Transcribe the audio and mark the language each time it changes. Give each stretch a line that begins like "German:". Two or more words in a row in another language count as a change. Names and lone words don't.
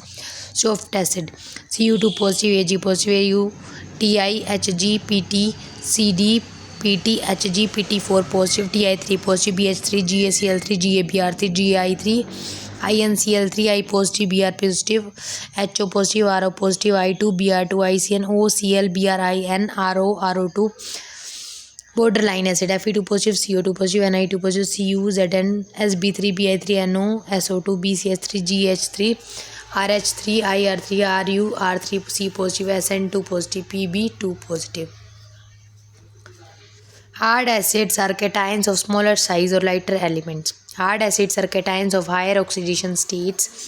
English: Soft acid: Cu2 positive, Ag positive, Au, Ti, Hg, Pt, Cd, Pt, Hg, Pt4 positive, Ti3 positive, BH3, GaCl3, GaBr3, Gi3, InCl3, I positive, Br positive, HO positive, RO positive, I2, Br2, ICN, OCl, BrIn, RO, RO2. Borderline acid: Fe2 positive, CO2 positive, Ni2 positive, Cu, Zn, Sb3, Bi3, NO, SO2, BCH3, GH3, RH3, IR3, RU, R3C positive, SN2 positive, Pb2 positive. Hard acids are cations of smaller size or lighter elements. Hard acids are cations of higher oxidation states.